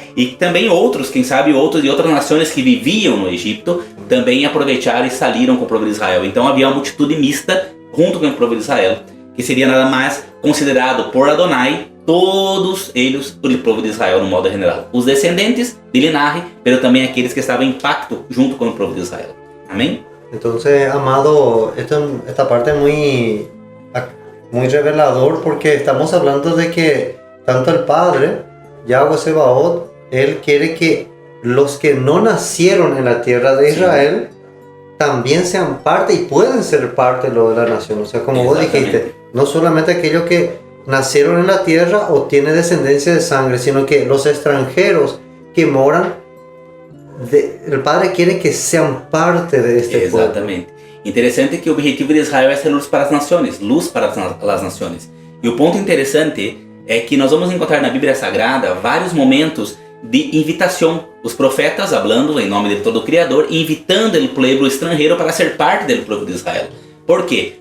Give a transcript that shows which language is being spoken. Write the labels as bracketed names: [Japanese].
[Portuguese] E também outros, quem sabe outros de outras nações que viviam no Egito, também aproveitaram e saíram com o povo de Israel. Então havia uma multidão mista junto com o povo de Israel, que seria nada mais considerado por Adonai todos eles o povo de Israel no modo general. Os descendentes de linhagem, mas também aqueles que estavam em pacto junto com o povo de Israel. Amém? [Spanish] Entonces, amado, esta parte es muy revelador porque estamos hablando de que tanto el Padre, Yahweh Sebaot, Él quiere que los que no nacieron en la tierra de Israel también sean parte y pueden ser parte de lo de la nación. O sea, como vos dijiste, no solamente aquellos que nacieron en la tierra o tienen descendencia de sangre, sino que los extranjeros que moran, el Padre quiere que sean parte de este pueblo. [Portuguese] Exatamente. Interessante que o objetivo de Israel é ser luz para as nações, luz para as nações. E o ponto interessante é que nós vamos encontrar na Bíblia Sagrada vários momentos de invitação. Os profetas falando em nome de todo o Criador, invitando o povo estrangeiro para ser parte do povo de Israel. Por quê?